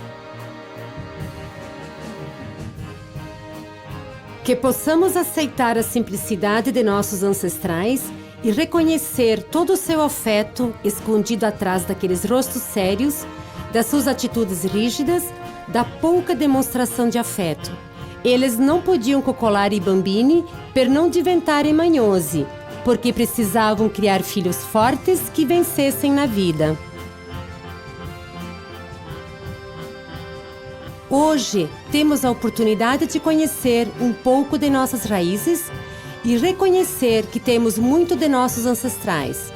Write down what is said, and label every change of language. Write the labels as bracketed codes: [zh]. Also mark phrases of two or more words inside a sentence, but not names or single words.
[pt] Que possamos aceitar a simplicidade de nossos ancestrais e reconhecer todo o seu afeto escondido atrás daqueles rostos sérios, das suas atitudes rígidas, da pouca demonstração de afeto. Eles não podiam cocolar [it] i bambini per [pt] não diventare manhosi, porque precisavam criar filhos fortes que vencessem na vida. Hoje, temos a oportunidade de conhecer um pouco de nossas raízes e reconhecer que temos muito de nossos ancestrais.